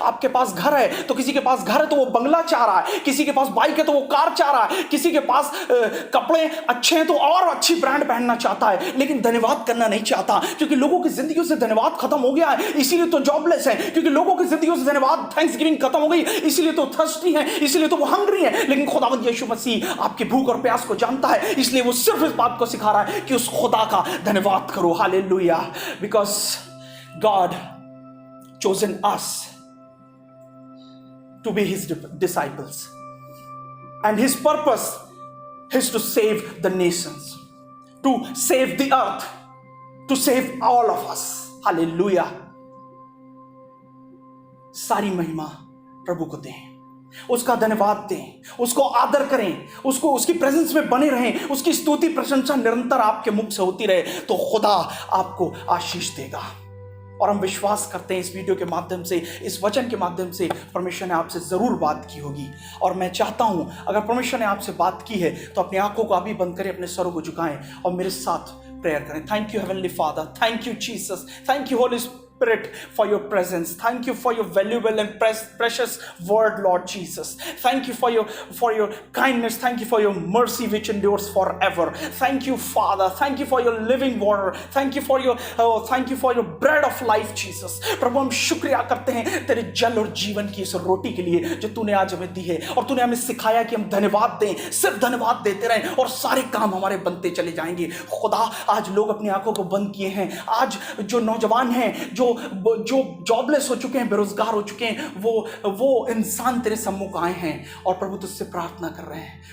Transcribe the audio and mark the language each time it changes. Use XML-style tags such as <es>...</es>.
<hi>आपके पास घर है तो किसी के पास घर है तो वो बंगला चाह रहा है, किसी के पास बाइक है तो वो कार चाह रहा है, किसी के पास कपड़े अच्छे हैं तो और अच्छी ब्रांड पहनना चाहता है, लेकिन धन्यवाद करना नहीं चाहता, क्योंकि लोगों की जिंदगियों से धन्यवाद खत्म हो गया है। इसीलिए तो जॉबलेस है, क्योंकि लोगों की जिंदगियों से धन्यवाद, थैंक्सगिविंग खत्म हो गई, इसीलिए तो थर्स्टी है, इसीलिए तो वो हंग्री है। लेकिन खुदावंद यीशु मसीह आपकी भूख और प्यास को जानता है, इसलिए वो सिर्फ इस बात को सिखा रहा है कि उस खुदा का धन्यवाद करो। Hallelujah.</hi> <en>Because God chosen us to be his disciples, and his purpose is to save the nations, to save the earth, to save all of us.</en> <hi>Hallelujah. सारी महिमा प्रभु को दें। उसका धन्यवाद दें, उसको आदर करें, उसको उसकी प्रेजेंस में बने रहें, उसकी स्तुति प्रशंसा निरंतर आपके मुख से होती रहे, तो खुदा आपको आशीष देगा। और हम विश्वास करते हैं इस वीडियो के माध्यम से, इस वचन के माध्यम से परमेश्वर ने आपसे ज़रूर बात की होगी। और मैं चाहता हूं अगर परमेश्वर ने आपसे बात की है तो अपनी आंखों को अभी बंद करें, अपने सरों को झुकाएं और मेरे साथ प्रेयर करें।</hi> <en>Thank you heavenly Father, thank you Jesus, thank you Holy Spirit for your presence. Thank you for your valuable and precious word, Lord Jesus. Thank you for your kindness. Thank you for your mercy which endures forever. Thank you, Father. Thank you for your living water. Thank you for your bread of life, Jesus.</en> <hi>प्रभु हम शुक्रिया करते हैं तेरे जल और जीवन की इस रोटी के लिए जो तूने आज हमें दी है, और तूने हमें सिखाया कि हम धन्यवाद दें, सिर्फ धन्यवाद देते रहें और सारे काम हमारे बनते चले जाएंगे। खुदा आज लोग अपनी आंखों को बंद किए हैं, आज जो नौजवान हैं, जो जॉबलेस हो चुके हैं, बेरोजगार हो चुके हैं, वो इंसान तेरे सम्मुख आए हैं और प्रभु तुझसे प्रार्थना कर रहे हैं।</hi>